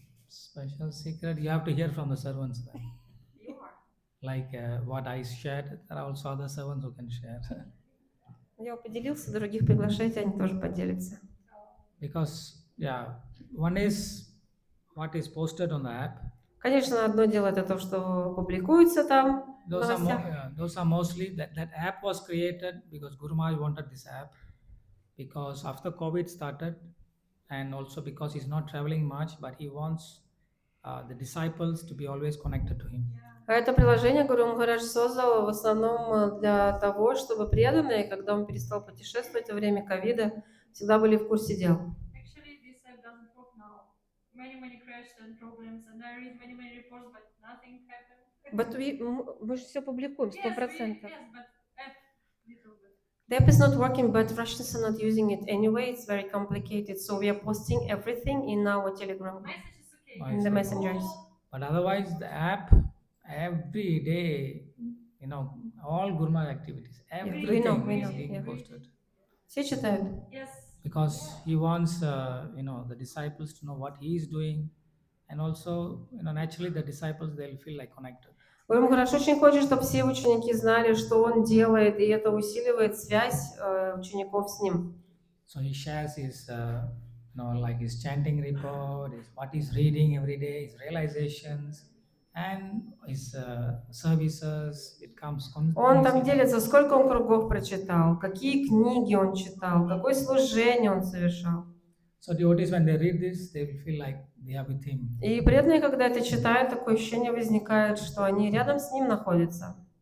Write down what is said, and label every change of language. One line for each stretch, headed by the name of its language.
English: special secret, you have to hear from the servants. Then. You are. Like what I shared, there are also other servants who can share.
Russian: Я поделился, других приглашайте, они тоже поделятся.
English: Because, yeah, one is what is posted on the app.
Russian: Конечно, одно дело это то, что публикуется там в
English: Those are,
Russian: новостях.
English: those are mostly, that app was created because Guru Maharaj wanted this app. Because after COVID started, and also because he's not traveling much, but he wants the disciples to be always connected to him.
Russian: А это приложение Гуру Махарадж создал в основном для того, чтобы преданные, когда он перестал путешествовать во время ковида, всегда были в курсе дел.
English: Actually, this app doesn't work now. Many crashes and problems, and I read many reports, but nothing happened.
Russian: Мы же все публикуем, 100%.
English: Yes, but app, little bit. The app is not working, but Russians are not using it anyway. It's very complicated, so we are posting everything in our Telegram group, Message is okay. in the messengers. But otherwise, the app, every day, all Guru Maharaj activities, everything we is know, being yeah. posted.
Russian: Все читают.
English: Yes. Because he wants, the disciples to know what he is doing. And also, naturally the disciples, they'll feel like connected.
Russian: Гуру Махарадж очень хочет, чтобы все ученики знали, что он делает, и это усиливает связь учеников с ним.
English: So he shares his, like his chanting report, what he's reading every day, his realizations, and his services. It comes.
Russian: Он там делится, сколько он кругов прочитал, какие книги он читал, какое служение он совершал.
English: So devotees, when they read this, they will feel like they are with him.
Russian: И преданные, когда это читают, такое ощущение возникает, что они рядом с ним находятся.